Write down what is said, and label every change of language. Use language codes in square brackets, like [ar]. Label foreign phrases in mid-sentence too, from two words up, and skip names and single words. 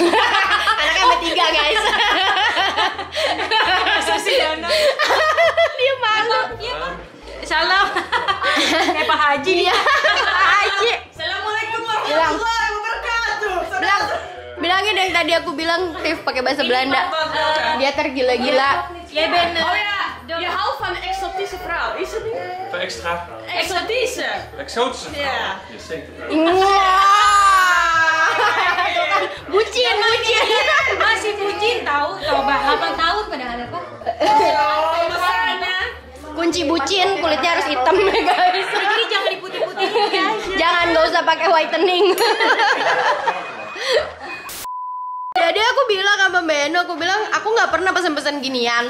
[id] Anaknya bertiga guys. Dia malu. Salam. Kayak Pak Haji. Iya. Pak Haji. [ar] Assalamualaikum [id] Bilang. [ar] ورحمة الله وبركاته. [id] Bilangin yang tadi aku bilang Tiff pakai bahasa Belanda. Dia tergila-gila. Ya bener. [nl] Oh ja, je houdt van een exotische vrouw, is het niet? Voor extra. Exotische. Exotische vrouw. Ja. Jazeker. [id] Bucin. Masih bucin tahu, coba 8 tahun padahal apa? Oh, makanya. Kunci bucin kulitnya harus hitam ya guys. Jadi jangan diputih-putihin guys. Jangan nggak usah pakai whitening. Jadi aku bilang sama Mbak Eno, aku bilang aku nggak pernah pesen-pesen ginian.